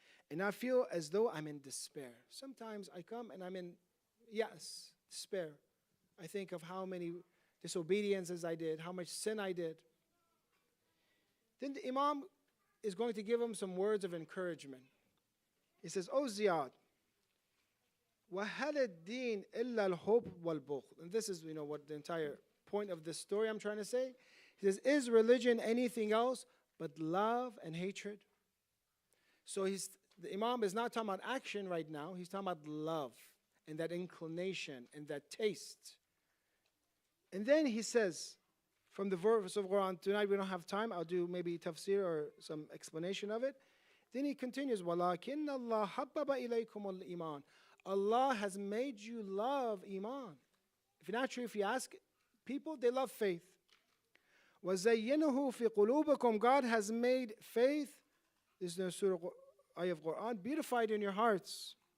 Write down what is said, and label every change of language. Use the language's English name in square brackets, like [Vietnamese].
[English] And I feel as though I'm in despair. Sometimes I come and I'm in, despair. I think of how many disobediences I did, how much sin I did. Then the Imam is going to give him some words of encouragement. He says, "Oh Ziyad, [Arabic] وَهَلَ الدِّينِ إِلَّا الْحُبْ وَالْبُغْض." [English] And this is, what the entire point of this story I'm trying to say. He says, is religion anything else but love and hatred? So the Imam is not talking about action right now. He's talking about love and that inclination and that taste. And then he says, from the verse of Quran, tonight we don't have time, I'll do maybe tafsir or some explanation of it. Then he continues, [Arabic] وَلَكِنَّ اللَّهَ حَبَّبَ إِلَيْكُمُ الْإِيمَانِ. [English] Allah has made you love Iman. If you ask people, they love faith. [Arabic] وَزَيِّنُهُ فِي قُلُوبِكُمْ. [English] God has made faith, this is the surah ayah of Quran, beautified in your hearts.